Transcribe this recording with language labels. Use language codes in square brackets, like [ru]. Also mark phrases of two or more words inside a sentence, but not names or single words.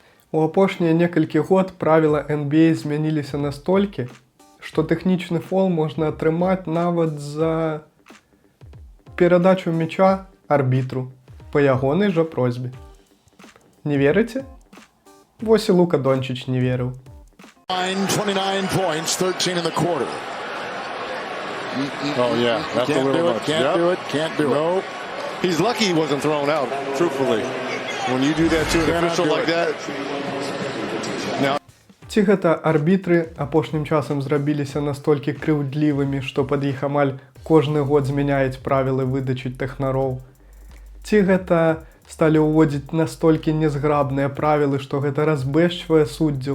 [be] У апошнія некалькі год правіла NBA змяніліся настолькі, што тэхнічны фол можна атрымаць нават за перадачу мяча арбітру па ягонай жа просьбе. Не верыце? Вось і Лука Дончич не верыў. [en] 29 points, 13 in the quarter. Oh yeah, that's a little much. Can't do it. No, he's lucky he wasn't thrown out. Truthfully, when you do that to an official like that. [be] Ці гэта арбітры апошнім часам зрабіліся настолькі крыўдлівымі, што пад іх амаль кожны год змяняюць правілы выдачы тэхнароў? Ці гэта сталі ўводзіць настолькі нязграбныя правілы, што гэта разбэшчвае суддзяў?